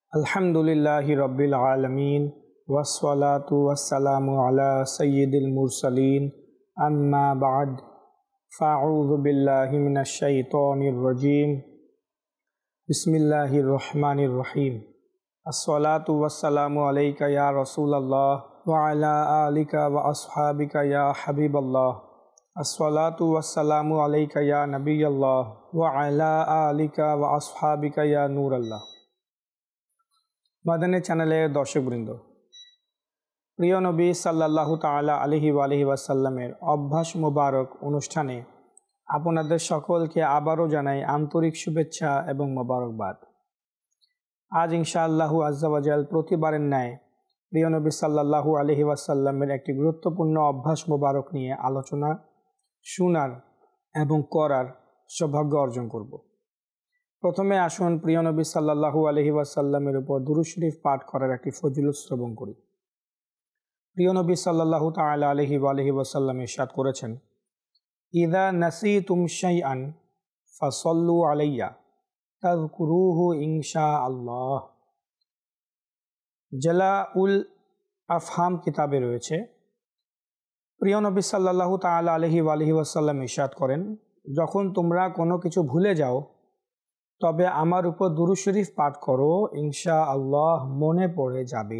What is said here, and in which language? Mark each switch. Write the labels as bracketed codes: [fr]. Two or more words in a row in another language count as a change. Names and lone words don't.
[ar] الحمد لله رب العالمين والصلاة والسلام على سيد المرسلين أما بعد فأعوذ بالله من الشيطان الرجيم بسم الله الرحمن الرحيم الصلاة والسلام عليك يا رسول الله وعلى آلك وأصحابك يا حبيب الله الصلاة والسلام عليك يا نبي الله وعلى آلك وأصحابك يا نور الله. [bn] মাদানী চ্যানেলের দর্শকবৃন্দ, প্রিয় নবী [ar] صلى الله تعالى عليه وسلم [bn] অভ্যাস মোবারক অনুষ্ঠানে আপনাদের সকলকে আবারও জানাই আন্তরিক শুভেচ্ছা এবং মোবারকবাদ। আজ [ar] إن شاء الله عز وجل [bn] প্রতিবারের ন্যায় প্রিয় নবী [ar] صلى الله عليه وسلم [bn] একটি গুরুত্বপূর্ণ অভ্যাস মোবারক নিয়ে আলোচনা শোনার এবং করার সৌভাগ্য অর্জন করব। প্রথমে আসুন প্রিয় নবী [ar] صلى الله عليه وسلم [bn] উপর দুরূদ শরীফ পাঠ করার একটি ফজিলত শ্রবণ করি। প্রিয় নবী [ar] صلى الله تعالى عليه وسلم [bn] ইরশাদ করেছেন, [ar] إذا نسيتم شيئا فصلوا علي تذكروه إن شاء الله. [bn] জালাউল আফহাম কিতাবে রয়েছে, প্রিয় নবী [ar] صلى الله تعالى عليه وسلم [bn] ইরশাদ করেন, যখন তোমরা কোনো কিছু ভুলে যাও তবে আমার উপর দুরূদ শরীফ পাঠ করো, ইনশাআল্লাহ মনে পড়ে যাবে।